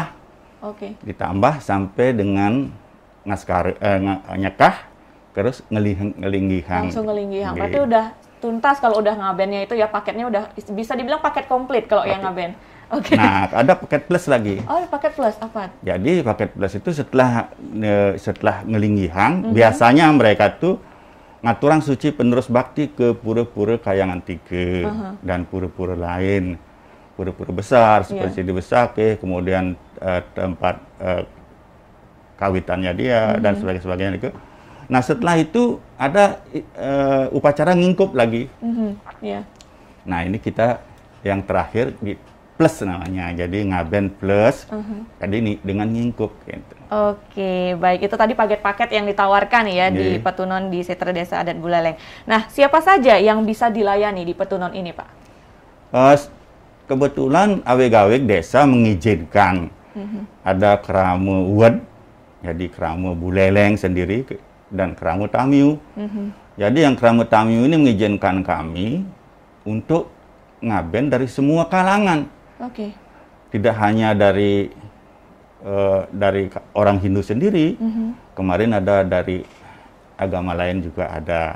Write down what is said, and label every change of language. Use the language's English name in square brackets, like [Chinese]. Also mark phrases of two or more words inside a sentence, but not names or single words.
[Indonesian] Ditambah sampai dengan ngaskar nyekah, terus ngelinggihang. Langsung ngelinggihang. Berarti udah tuntas kalau udah ngabennya itu ya, paketnya udah bisa dibilang paket komplit kalau yang ngaben. Nah, ada paket plus lagi. Oh, paket plus apa? Jadi paket plus itu setelah ngelinggihang, biasanya mereka tuh ngaturang suci penerus bakti ke pura-pura Kayangan Tiga dan pura-pura lain. Pura-pura besar seperti di Besake, kemudian tempat kawitannya dia dan sebagainya itu. Nah, setelah itu ada upacara ngingkup lagi. Nah, ini kita yang terakhir plus namanya, jadi ngaben plus, jadi ini dengan ngingkup. Gitu. Oke, baik, itu tadi paket-paket yang ditawarkan ya di Petunon di Setra Desa Adat Buleleng. Nah, siapa saja yang bisa dilayani di Petunon ini, Pak? Kebetulan aweg-aweg desa mengizinkan ada keramu wed, jadi keramu Buleleng sendiri dan keramu Tamiu. Jadi yang keramu Tamiu ini mengizinkan kami untuk ngaben dari semua kalangan. Tidak hanya dari orang Hindu sendiri, kemarin ada dari agama lain juga ada.